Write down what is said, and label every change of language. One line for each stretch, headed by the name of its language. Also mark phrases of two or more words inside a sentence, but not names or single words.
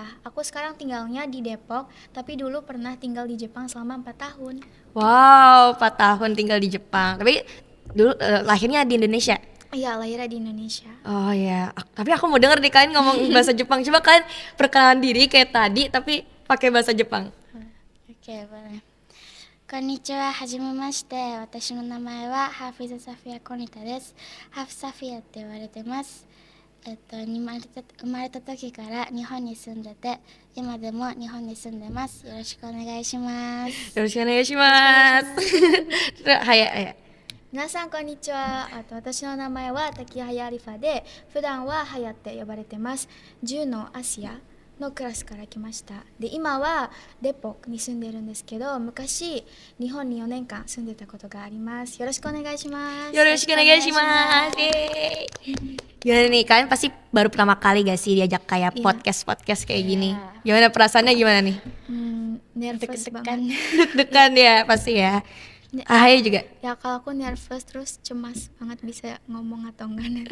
Indonesian: Aku sekarang tinggalnya di Depok, tapi dulu pernah tinggal di Jepang selama 4 tahun. Wow, 4 tahun tinggal di Jepang. Tapi dulu lahirnya di Indonesia. Iya, lahirnya di Indonesia. Oh ya, tapi aku mau denger nih kalian ngomong bahasa Jepang. Coba kalian perkenalan diri kayak tadi tapi pakai bahasa Jepang. Oke, boleh.
Japanese: こんにちは、はじめまして. Watashi no namae wa Hafiza Safia Konita desu. Haf Safia って言われてます。生まれた時から日本に住んでて、今でも日本に住んでます。よろしくお願いします。よろしくお願いします。Haya. 皆さんこんにちは。私の名前は滝早アリファで、普段はハヤって呼ばれてます。10のアシアのクラスから来ました。で、今はデポクに住んでるんですけど、昔日本に4年間住んでたことがあります。よろしくお願いします。 Yoroshiku Yeay.
Indonesian: Gimana nih, kalian pasti baru pertama kali gak sih diajak kayak Iya. podcast kayak gini? Gimana perasaannya gimana nih? Nervous Deg-degan. banget. Deg-degan ya pasti ya. Haya juga. Ya kalau aku nervous terus cemas banget bisa ngomong atau enggak.